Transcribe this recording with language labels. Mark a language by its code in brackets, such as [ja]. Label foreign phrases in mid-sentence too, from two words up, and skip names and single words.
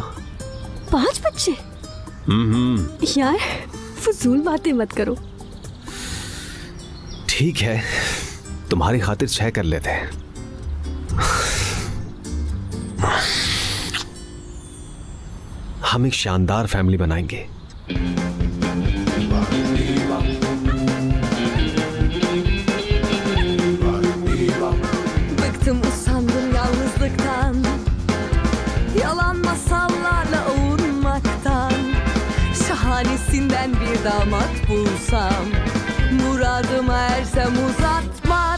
[hi] 5 बच्चे? यार फजूल बातें मत करो। ठीक है, तुम्हारी खातिर 6 कर लेते हैं। हम एक शानदार फैमिली बनाएंगे। [tr] Bıktım usandım yalnızlıktan, yalan masallarla avunmaktan. Şahanesinden bir damat bulsam, muradıma ersem uzat